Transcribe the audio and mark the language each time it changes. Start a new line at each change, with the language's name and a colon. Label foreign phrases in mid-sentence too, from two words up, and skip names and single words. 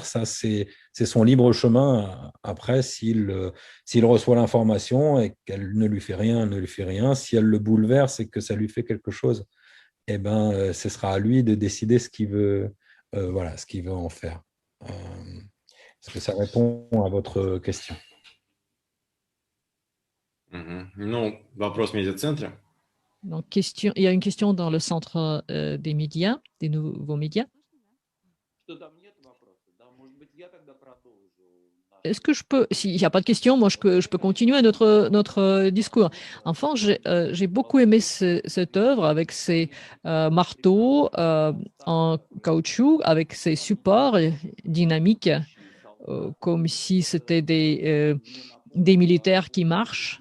French: Ça, c'est son libre chemin. Après, s'il reçoit l'information et qu'elle ne lui fait rien, elle ne lui fait rien. Si elle le bouleverse et que ça lui fait quelque chose, eh ben, ce sera à lui de décider ce qu'il veut, voilà, ce qu'il veut en faire. Est-ce que ça répond à votre question?
Russian: Ну, вопрос в медиацентре.
French: Donc, il y a une question dans le centre des médias, des nouveaux médias.
Russian: Что там нет вопроса, да, может быть, я тогда продолжу
French: est-ce que je peux, s'il n'y a pas de questions, moi je peux continuer notre discours. Enfin, j'ai beaucoup aimé cette œuvre avec ses marteaux en caoutchouc, avec ses supports dynamiques, comme si c'était des militaires qui marchent.